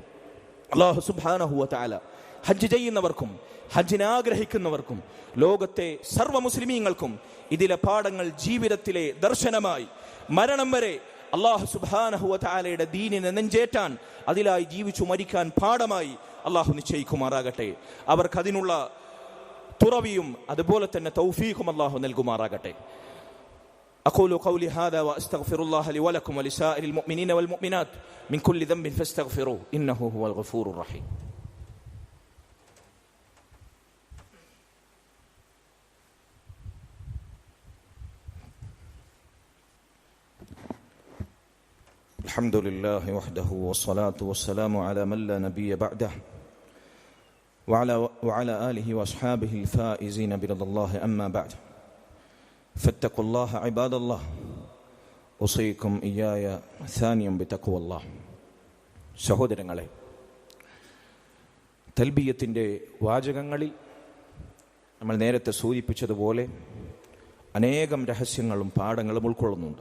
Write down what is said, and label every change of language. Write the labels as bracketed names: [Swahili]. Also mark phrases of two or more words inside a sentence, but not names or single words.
[Malayalam] അല്ലാഹു [Arabic] سبحانه وتعالى [Malayalam] ഹജ്ജ് ചെയ്യുന്നവർക്കും ഹജ്ജിനെ ആഗ്രഹിക്കുന്നവർക്കും ലോകത്തെ സർവ്വ മുസ്ലിമീങ്ങൾക്കും ഇതിലെ പാഠങ്ങൾ ജീവിതത്തിലെ ദർശനമായി മരണം വരെ അല്ലാഹു [Arabic] سبحانه وتعالى [Malayalam] ദീനിനെ നെഞ്ചേറ്റാൻ, അതിലായി ജീവിച്ചു മരിക്കാൻ പാഠമായി അല്ലാഹു നിശ്ചയിക്കുമാറാകട്ടെ. അവർക്കതിനുള്ള തുറവിയും അതുപോലെ തന്നെ തൗഫീഖും അല്ലാഹു നൽകുമാറാകട്ടെ. [Arabic] أقول قولي هذا وأستغفر الله لي ولكم ولسائر المؤمنين والمؤمنات من كل ذنب فاستغفروه إنه هو الغفور الرحيم. الحمد لله وحده والصلاة والسلام على من لا نبي بعده وعلى آله وأصحابه الفائزين برضا الله أما بعد فاتقوا الله عباد الله أوصيكم إياي ثانيا بتقوى الله. [Malayalam] സഹോദരങ്ങളെ, തൽബിയത്തിൻ്റെ വാചകങ്ങളിൽ നമ്മൾ നേരത്തെ സൂചിപ്പിച്ചതുപോലെ അനേകം രഹസ്യങ്ങളും പാഠങ്ങളും ഉൾക്കൊള്ളുന്നുണ്ട്.